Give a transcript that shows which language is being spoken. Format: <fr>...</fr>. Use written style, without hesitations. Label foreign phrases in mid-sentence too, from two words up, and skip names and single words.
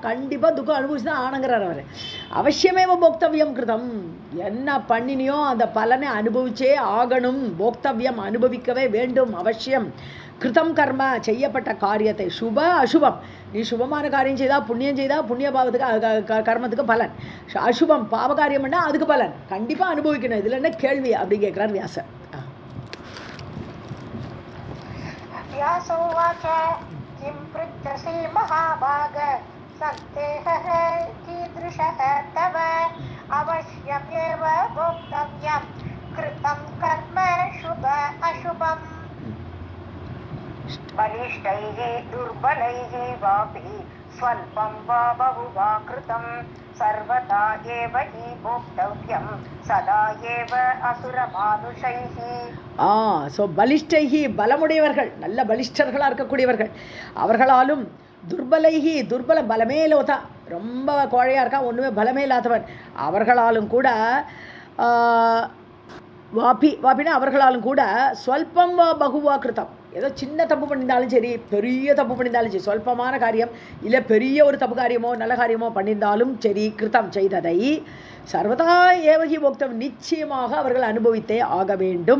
<ta>கண்டிப்பாக துக்கம் அனுபவிச்சு தான் ஆனங்கிறார் அவர்.</ta> <sa>अवश्यमेव भोक्तव्यं कृतम्,</sa> <ta>என்ன பண்ணினியோ அந்த பலனை அனுபவிச்சே ஆகணும், போக்தவ்யம் அனுபவிக்கவே வேண்டும், அவசியம்.</ta> <sa>कृतं कर्म</sa> <ta>செய்யப்பட்ட காரியத்தை,</ta> <sa>शुभ अशुभम्,</sa> <ta>நீ சுபமான காரியம் செய்தால் புண்ணியம் செய்தால் புண்ணிய பாவத்துக்கு கர்மத்துக்கு பலன், அசுபம் பாவ காரியம் பண்ணால் அதுக்கு பலன் கண்டிப்பாக அனுபவிக்கணும், இதில் என்ன கேள்வி அப்படி கேட்குறார் வியாசர்.</ta> <sa>व्यासोवाच किं पृच्छसि महाभाग सन्देहः कीदृशः तव अवश्यमेव भोक्तव्यं कृतं कर्म शुभ अशुभम्. बलिष्ठैः दुर्बलैः वापि स्वल्पं वा बहु वा कृतं सर्वदा एव हि भोक्तव्यं सदा एव असुरमानुषैः.</sa> <ta>ஸோ பலிஷ்டைஹி பலமுடையவர்கள், நல்ல பலிஷ்டர்களாக இருக்கக்கூடியவர்கள், அவர்களாலும்</ta> <sa>दुर्बलैः दुर्बल</sa> <ta>பலமே இல்லாத ரொம்ப கோழையாக இருக்கா, ஒன்றுமே பலமே இல்லாதவன், அவர்களாலும் கூட வாப்பினா அவர்களாலும் கூட</ta> <sa>स्वल्पं वा बहु वा कृतम्,</sa> <ta>ஏதோ சின்ன தப்பு பண்ணியிருந்தாலும் சரி பெரிய தப்பு பண்ணியிருந்தாலும் சரி, சொல்பமான காரியம் இல்லை பெரிய ஒரு தப்பு காரியமோ நல்ல காரியமோ பண்ணியிருந்தாலும் சரி, கிருத்தம் செய்ததை</ta> <sa>सर्वदा एवहि भोक्तम्</sa> <ta>நிச்சயமாக அவர்கள் அனுபவித்தே ஆக வேண்டும்.</ta>